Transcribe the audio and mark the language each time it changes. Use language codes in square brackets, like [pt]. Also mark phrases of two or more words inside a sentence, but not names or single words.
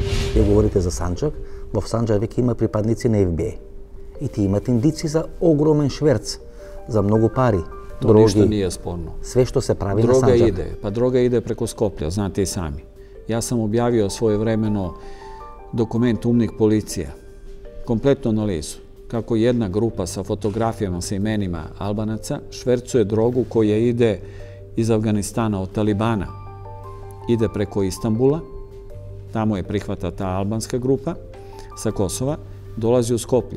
[mk] Вие говорите за Санджак. В Санджак веќе има припадници на ФБИ. И ти имат индици за огромен шверц, за многу пари. [sr] To ništa nije sporno. Sve što se pravi na Sanđak. Droga ide preko Skoplja, znate i sami. Ja sam objavio svojevremeno dokument Umnik policija, kompletnu analizu, kako jedna grupa sa fotografijama, sa imenima Albanaca švercuje drogu koja ide iz Afganistana od Talibana, ide preko Istanbula, tamo je prihvata ta albanska grupa sa Kosova, dolazi u Skoplje.